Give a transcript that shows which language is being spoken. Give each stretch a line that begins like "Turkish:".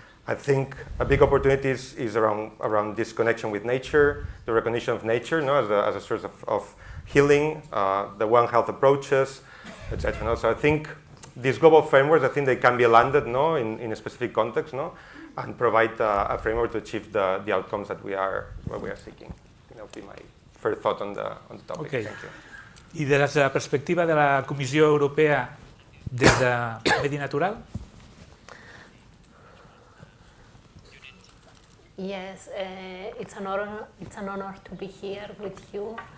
English: I think a big opportunity is around this connection with nature, the recognition of nature as a source of healing, the One Health approaches, etc. So I think these global frameworks, I think they can be landed in a specific context and provide a framework to achieve the outcomes that we are seeking. That would be my first thought on the topic. Okay. Thank you.
Catalan: I des de la perspectiva de la Comissió Europea des de Medi Natural?
English: Yes, it's an honor to be here with you.